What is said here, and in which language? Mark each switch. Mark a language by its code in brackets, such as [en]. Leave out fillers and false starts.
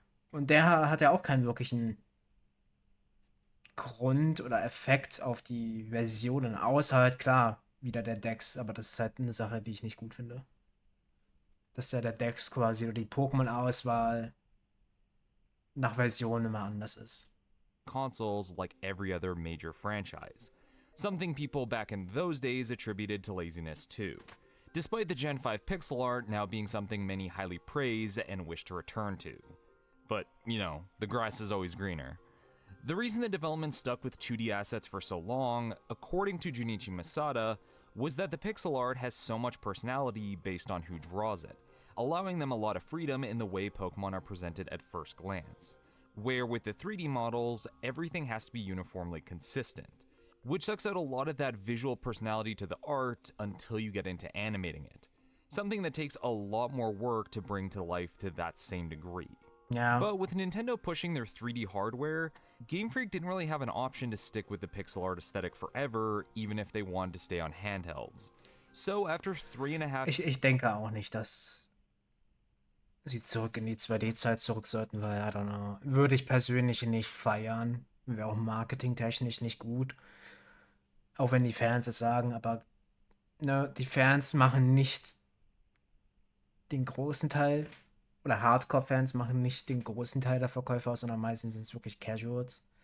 [de] Und der hat ja auch keinen wirklichen Grund oder Effekt auf die Versionen, außer halt klar, wieder der Dex, aber das ist halt eine Sache, die ich nicht gut finde. Dass ja der Dex quasi oder die Pokémon-Auswahl nach Version immer anders ist. [en] Consoles like every other major franchise, something people back in those days attributed to laziness too, despite the Gen 5 pixel art now being something many highly praise and wish to return to. But, you know, the grass is always greener. The reason the development stuck with 2D assets for so long, according to Junichi Masada, was that the pixel art has so much personality based on who draws it, allowing them a lot of freedom in the way Pokemon are presented at first glance. Where with the 3D models, everything has to be uniformly consistent, which sucks out a lot of that visual personality to the art until you get into animating it. Something that takes a lot more work to bring to life to that same degree. [de] Ja. [en] But with Nintendo pushing their 3D hardware, Game Freak didn't really have an option to stick with the pixel art aesthetic forever, even if they wanted to stay on handhelds. So after 3.5 [de] Ich denke auch nicht, dass sie zurück in die 2D-Zeit zurück sollten, weil, [en] I don't know, [de] würde ich persönlich nicht feiern. Wäre auch marketingtechnisch nicht gut. Auch wenn die Fans es sagen, aber ne, die Fans machen nicht den großen Teil, oder Hardcore-Fans machen nicht den großen Teil der Verkäufer aus, sondern meistens sind es wirklich Casuals.